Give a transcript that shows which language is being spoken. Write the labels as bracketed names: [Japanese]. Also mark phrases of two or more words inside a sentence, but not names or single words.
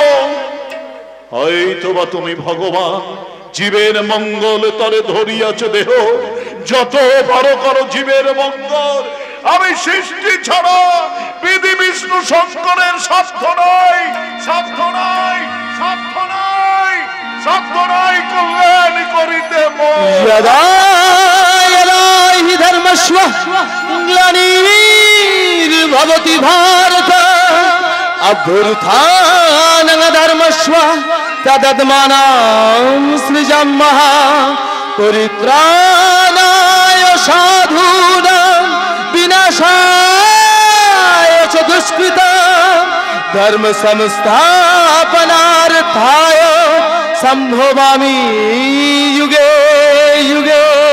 [Bangla] হয়তো বা তুমি ভগবান জীবের মঙ্গল তরে ধরিয়াছ দেহ, যত পারো করো জীবের মঙ্গল। আমি সৃষ্টি ছাড়া বিধি বিষ্ণু শঙ্করের সাধ্য নয়, সাধ্য নয়, সাধ্য নয়, সাধ্য [Sanskrit] यदा हि धर्मस्व ग्लानिर्भवति भारत अभ्युत्थानं धर्मस्व तदात्मानं सृजामः परित्राणाय साधूनां विनाशाय च दुष्कृतां धर्म संस्थापनार्थाय संभवामि युगे युगे।